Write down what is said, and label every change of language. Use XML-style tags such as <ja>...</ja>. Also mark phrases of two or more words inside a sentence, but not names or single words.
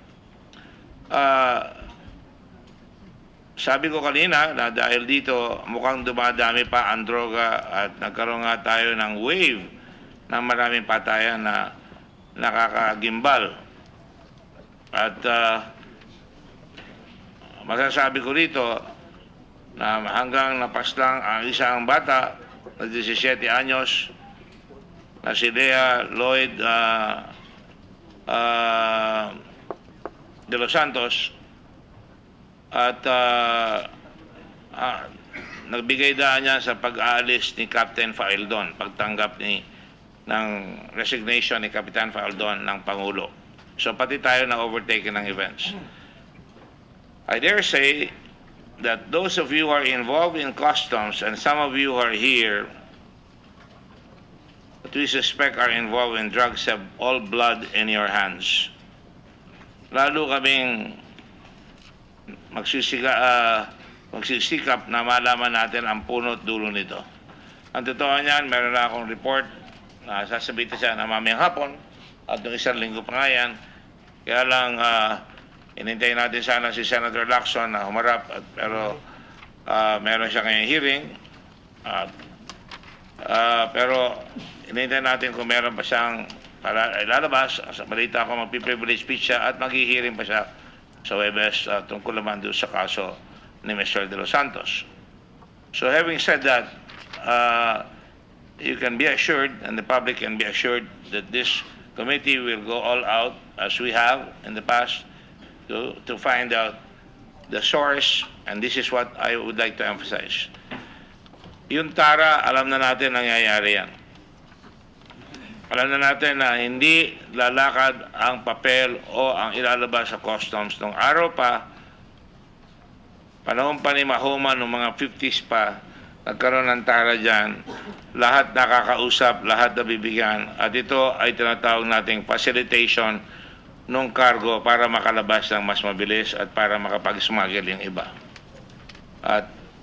<tl>Sabi ko kanina na dahil dito mukhang dumadami pa ang droga at nagkaroon nga tayo ng wave ng maraming patayan na nakakagimbal. At masasabi ko rito na hanggang napaslang ang isang bata na 17 anyos na si Lea Lloyd de los Santos at nagbigay daan niya sa pag-aalis ni Captain Faildon, pagtanggap ng resignation ni Captain Faildon ng Pangulo. So pati tayo na overtaken ng events.</tl> <en>I dare say that those of you who are involved in customs and some of you who are here that we suspect are involved in drugs have all blood in your hands.</en> <tl>Lalo kaming magsisikap na malaman natin ang punot dulo nito. Ang totoo niyan, meron na akong report na sasabihin siya na mamayang hapon at noong isang linggo pa nga yan. Kaya lang inintay natin sana si Senator Lacson na humarap pero meron siya ngayong hearing pero inintay natin kung meron pa siyang para ilalabas. Sa balita ko magpiprivilege speech siya at maghihiring pa siya sa Webes tungkol naman doon sa kaso ni Mr. De Los Santos.</tl> <en>So having said that, you can be assured and the public can be assured that this committee will go all out as we have in the past to find out the source, and this is what I would like to emphasize.</en> <tl>Yung tara, alam na natin nangyayari yan. Alam na natin na hindi lalakad ang papel o ang ilalabas sa customs nung araw pa, panahon pa ni Mahoma nung mga 50s pa, nagkaroon ng tara dyan, lahat nakakausap, lahat nabibigyan, at ito ay tinatawag nating facilitation ng cargo para makalabas ng mas mabilis at para makapag-smuggle yung iba.</tl>